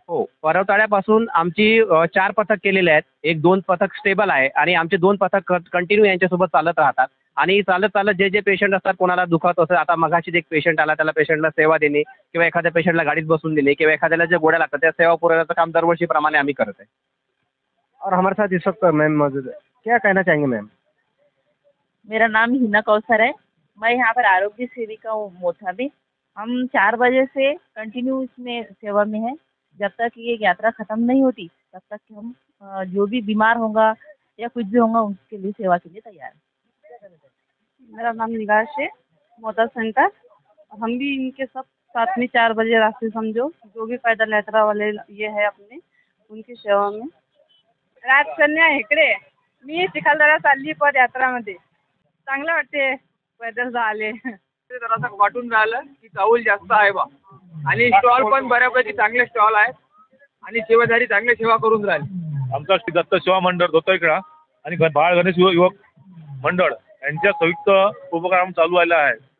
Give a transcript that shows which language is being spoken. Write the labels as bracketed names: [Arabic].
[Marathi] हो, परतवाड्यापासून आमची 4 पथक केलेले आहेत। 1-2 पथक स्टेबल आहे आणि आमचे 2 पथक कंटिन्यू यांच्यासोबत चालत राहतात आणि चालत जे पेशंट असतात कोणाला दुखत असेल, आता मगाशीच एक पेशंट आला, त्याला पेशंटला सेवा देणे किंवा एखाद्या पेशंटला गाडीत बसून देणे किंवा एखाद्याला ज्या गोळ्या लागतात त्या सेवा पुरवण्याचं काम दरवर्षीप्रमाणे आम्ही करत आहे। [Hindi] और हमारे साथ इस वक्त मैम मौजूद है, क्या कहना चाहेंगे मैम? मेरा नाम हिना कौसर है। मैं यहाँ पर आरोग्य सेविका हूँ मोथा में। हम 4 बजे से कंटिन्यू इसमें सेवा में है। जब तक ये यात्रा ख़त्म नहीं होती तब तक हम जो भी बीमार होगा या कुछ भी होगा उसके लिए सेवा के लिए तैयार हैं। मेरा नाम निगाश है, मोता सेंटर। हम भी इनके सब साथ में 4 बजे रास्ते समझो जो भी पैदल यात्रा वाले ये है अपने उनकी सेवा में। [Marathi] राजकन्या हेकडे, मी चिखलदरा चालली पदयात्रामध्ये। चांगलं वाटते पैदल झाले जरासा वाटून राहिलं की चाऊल जास्त आहे बा आणि स्टॉल पण बऱ्यापैकी चांगले स्टॉल आहेत आणि सेवाधारी चांगले सेवा करून राहिले। आमचा श्री दत्त सेवा मंडळ धोतरखेडा आणि बाळ गणेश युवक मंडळ यांच्या संयुक्त उपक्रम चालू आला आहे।